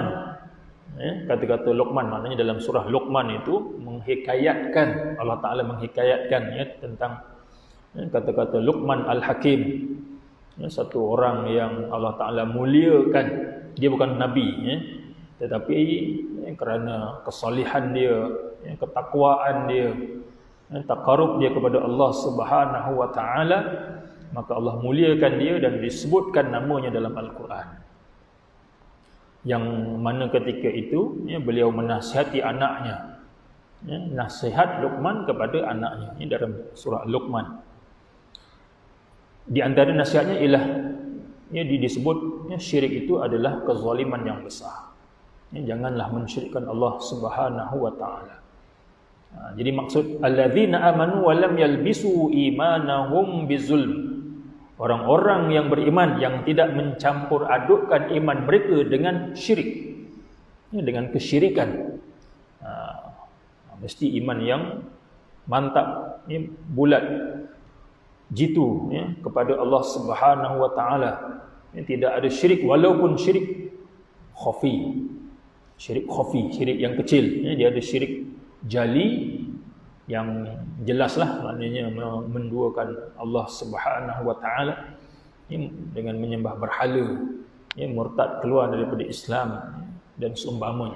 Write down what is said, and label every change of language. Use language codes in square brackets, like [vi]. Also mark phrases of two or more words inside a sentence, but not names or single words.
[ms] Kata-kata Luqman maknanya dalam surah Luqman itu menghikayatkan, Allah Ta'ala menghikayatkan tentang kata-kata Luqman Al-Hakim, satu orang yang Allah Ta'ala muliakan. Dia bukan Nabi, tetapi kerana kesalihan dia, ketakwaan dia, taqarrub dia kepada Allah [ar] سبحانه وتعالى, [ms] maka Allah muliakan dia dan disebutkan namanya dalam Al-Quran. Yang mana ketika itu beliau menasihati anaknya, nasihat Luqman kepada anaknya, dalam surah Luqman. Di antara nasihatnya ialah disebut syirik itu adalah kezaliman yang besar. Janganlah mensyirikkan Allah [ar] سبحانه وتعالى. [ms] Jadi maksud [ar] الذين آمنوا ولم يلبسوا إيمانهم بظلم. [ms] Orang-orang yang beriman yang tidak mencampur adukkan iman mereka dengan syirik, dengan kesyirikan. Mesti iman yang mantap, bulat, jitu kepada Allah [ar] سبحانه وتعالى. [ms] Tidak ada syirik, walaupun syirik khafi. Syirik khafi, syirik yang kecil. Dia ada syirik jali yang jelaslah, maknanya menduakan Allah [ar] سبحانه وتعالى [ms] dengan menyembah berhala, murtad, keluar daripada Islam dan seumpamanya.